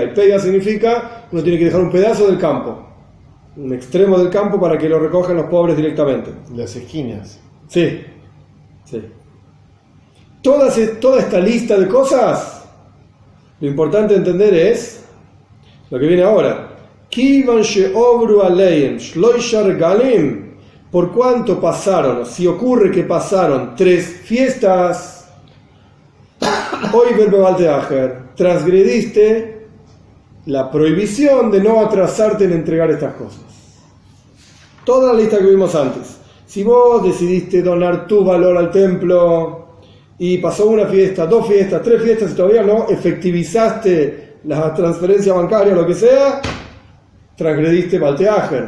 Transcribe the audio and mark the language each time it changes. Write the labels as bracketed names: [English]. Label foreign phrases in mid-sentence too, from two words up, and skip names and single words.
[Spanish] Y Peya significa uno tiene que dejar un pedazo del campo, un extremo del campo para que lo recojan los pobres directamente. Las esquinas. Sí. Toda esta lista de cosas, lo importante entender es lo que viene ahora. [Hebrew] כיון שעברו עליהם שלשה רגלים, [Spanish] por cuanto pasaron, si ocurre que pasaron 3 fiestas, hoy transgrediste la prohibición de no atrasarte en entregar estas cosas. Toda la lista que vimos antes. Si vos decidiste donar tu valor al templo y pasó una fiesta, 2 fiestas, 3 fiestas y todavía no efectivizaste la transferencia bancaria o lo que sea, transgrediste Balteajer.